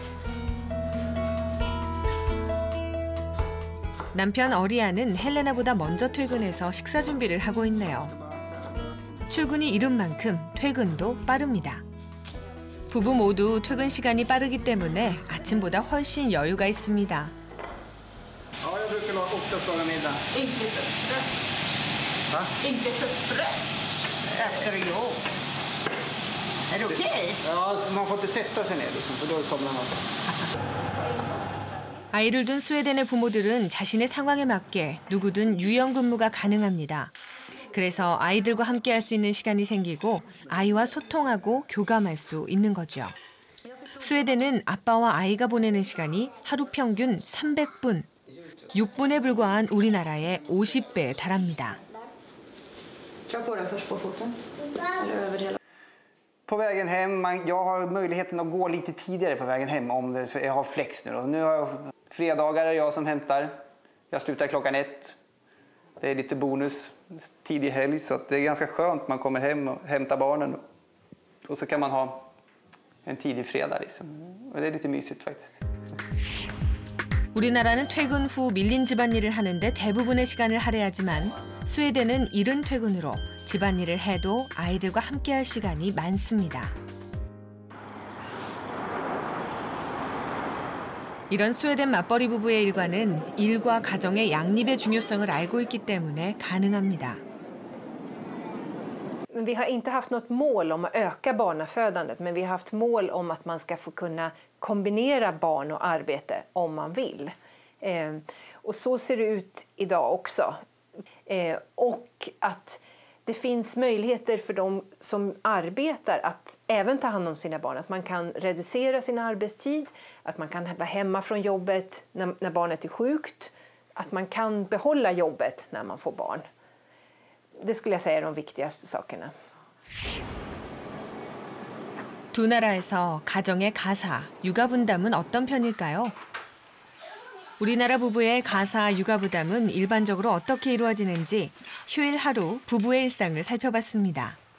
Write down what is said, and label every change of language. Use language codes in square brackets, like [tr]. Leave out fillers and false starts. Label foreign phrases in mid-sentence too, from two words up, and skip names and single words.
[ko] 남편 어리아는 헬레나보다 먼저 퇴근해서 식사 준비를 하고 있네요. 출근이 이른 만큼 퇴근도 빠릅니다. 부부 모두 퇴근 시간이 빠르기 때문에 아침보다 훨씬 여유가 있습니다. [sv] Jag brukar oftast laga middag. Inte frukost. Va? Inte frukost. Efter jobb. Är det okej? Ja, man får inte sätta sig ner liksom, för då somnar man. [ko] 아이를 둔 스웨덴의 부모들은 자신의 상황에 맞게 누구든 유연근무가 가능합니다. 그래서 아이들과 함께 할 수 있는 시간이 생기고 아이와 소통하고 교감할 수 있는 거죠. 스웨덴은 아빠와 아이가 보내는 시간이 하루 평균 300분, 6분에 불과한 우리나라의 50배에 달합니다. [sv] På vägen hem, jag har möjligheten att gå lite tidigare på vägen hem om jag har flex nu. Nu har jag fredagar är jag som hämtar. Jag slutar klockan 1. Det är lite bonus tidig helg så att det är ganska skönt. Man kommer hem och hämtar barnen. Och så kan man ha en tidig fredag liksom. Och det är lite mysigt faktiskt. [ko] 우리나라는 퇴근 후 밀린 집안일을 하는데 대부분의 시간을 할애하지만 스웨덴은 이른 퇴근으로 집안일을 해도 아이들과 함께할 시간이 많습니다. 이런 스웨덴 맞벌이 부부의 일과는 일과 가정의 양립의 중요성을 알고 있기 때문에 가능합니다. [sv] Vi har inte haft något mål om att öka barnafödandet, men vi har haft mål om att man ska få kunna kombinera barn och arbete om man vill. Och så ser det ut idag också. Och att det finns möjligheter för de som arbetar att även ta hand om sina barn. Att man kan reducera sin arbetstid, att man kan vara hemma från jobbet när barnet är sjukt. Att man kan behålla jobbet när man får barn. Det skulle jag säga är de viktigaste sakerna. [ko] 두 나라에서 가정의 가사, 육아 분담은 어떤 편일까요? 우리나라 부부의 가사, 육아 부담은 일반적으로 어떻게 이루어지는지 휴일 하루 부부의 일상을 살펴봤습니다.